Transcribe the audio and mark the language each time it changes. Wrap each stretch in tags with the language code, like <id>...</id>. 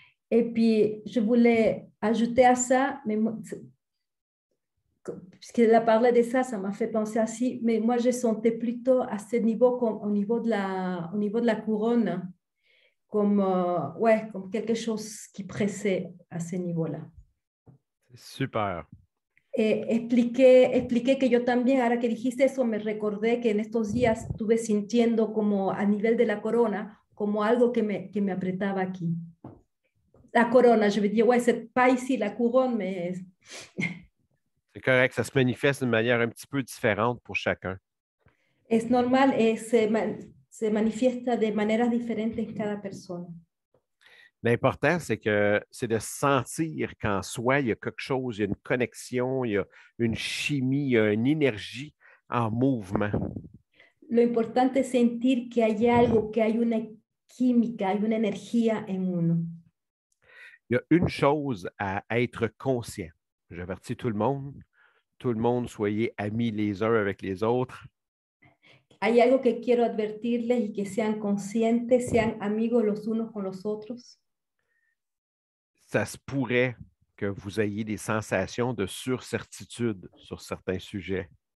<fr>Et puis, je voulais ajouter à ça, mais moi, puisqu'elle a parlé de ça, ça m'a fait penser ainsi, mais moi, je sentais plutôt à ce niveau, comme au niveau de la couronne, comme quelque chose qui pressait à ce niveau-là. Super.</fr> <es>Expliqué que yo también, ahora que dijiste eso, me recordé que en estos días estuve sintiendo como a nivel de la corona, como algo que me apretaba aquí. La corona,</es> <fr>je veux dire, ouais, c'est pas ici la couronne, mais... C'est correct, ça se manifeste d'une manière un petit peu différente pour chacun.</fr> <es>Es normal, se manifiesta de maneras diferentes en cada persona.</es> <fr>L'important, c'est de sentir qu'en soi, il y a quelque chose, il y a une connexion, il y a une chimie, il y a une énergie en mouvement.</fr> <es>Lo importante es sentir que hay algo, que hay una química, hay una energía en uno.</es> <fr>Il y a une chose à être conscient. J'avertis tout le monde, soyez amis les uns avec les autres.</fr> <es>Hay algo que quiero advertirles y que sean conscientes, sean amigos los unos con los otros.</es> <fr>Ça se pourrait que vous ayez des sensations de surcertitude sur certains sujets.</fr>